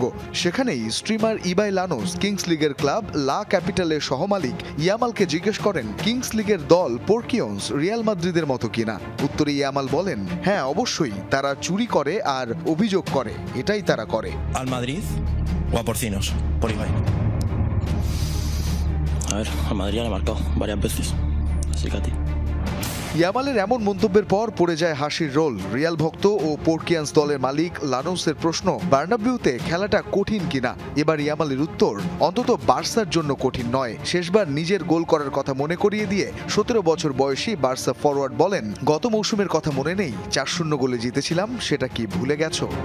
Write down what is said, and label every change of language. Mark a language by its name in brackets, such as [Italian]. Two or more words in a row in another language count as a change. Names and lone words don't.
[Bangla] সেখানেই স্ট্রিমার ইবাই লানোস কিংস লিগের ক্লাব লা ক্যাপিটালের সহমালিক ইয়ামালকে জিজ্ঞেস করেন কিংস লিগের দল পোর্কিয়ন্স রিয়াল মাদ্রিদের মতো কিনা। উত্তরে ইয়ামাল বলেন, হ্যাঁ অবশ্যই, তারা চুরি করে আর অভিযোগ করে, এটাই তারা করে। আল মাদ্রিদ ও a porcinos por Ibai. [Spanish] A ver, a Madrid ya le ha marcado varias veces, así que a ti. [Bangla] ইয়ামালের এমন মন্তব্যের পর পড়ে যায় হাসির রোল রিয়াল ভক্ত ও পোর্কিয়ান্স দলের মালিক লানোসের প্রশ্ন, বার্নাবিউতে খেলাটা কঠিন কিনা। এবার ইয়ামালের উত্তর, অন্তত বার্সার জন্য কঠিন নয়। শেষবার নিজের গোল করার কথা মনে করিয়ে দিয়ে 17 বছর বয়সী বার্সা ফরওয়ার্ড বলেন, গত মৌসুমের কথা মনে নেই, 4-0 গোলে জিতেছিলাম, সেটা কি ভুলে গেছো?